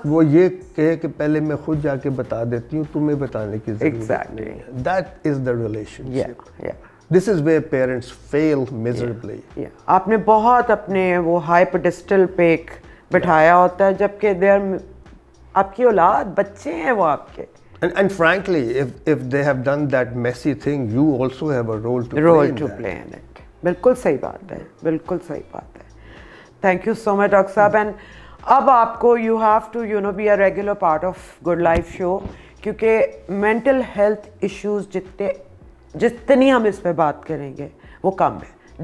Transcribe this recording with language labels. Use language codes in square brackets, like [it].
[ur] وہ یہ کہے کہ پہلے میں خود جا کے بتا دیتی ہوں، تمہیں بتانے کی ضرورت نہیں ہے. [en] That is the relationship. This is where parents feel miserably. [ur] آپ نے بہت اپنے وہ ہائی پیڈسٹل پہ ایک بٹھایا ہوتا ہے، جبکہ آپ کی اولاد بچے ہیں وہ آپ کے. [en] And frankly, if they have done that messy thing, you also have a role to play in it. [ur] بالکل صحیح بات ہے، بالکل صحیح بات ہے. [en] thank you so much [ur] doctor صاحب. اینڈ اب آپ کو [en] you have to be a regular part of good life show, [ur] کیونکہ مینٹل ہیلتھ ایشوز جتنی ہم اس پہ بات کریں گے وہ کم ہے.